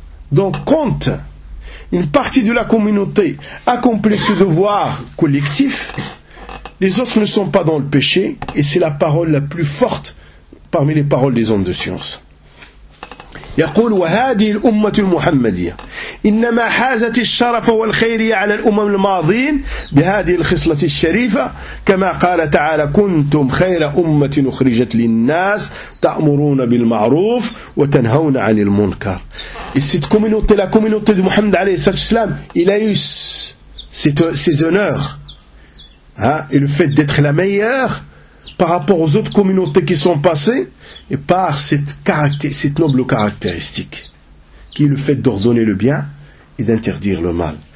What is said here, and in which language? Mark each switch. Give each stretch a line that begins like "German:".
French: Donc quand une partie de la communauté accomplit ce devoir collectif, les autres ne sont pas dans le péché, et c'est la parole la plus forte parmi les paroles des hommes de science.
Arabic: يقول وهذه الأمة المحمدية إنما حازت الشرف والخيرية على الأمم الماضين بهذه الخصلة الشريفة كما قال تعالى كنتم خير أمة أخرجت للناس تأمرون بالمعروف وتنهون عن المنكر.
French: Et cette communauté, la communauté de Mohammed
Arabic: عليه السلام,
French: il a eu ses honneurs, hein, et le fait d'être la meilleure par rapport aux autres communautés qui sont passées et par cette noble caractéristique qui est le fait d'ordonner le bien et d'interdire le mal.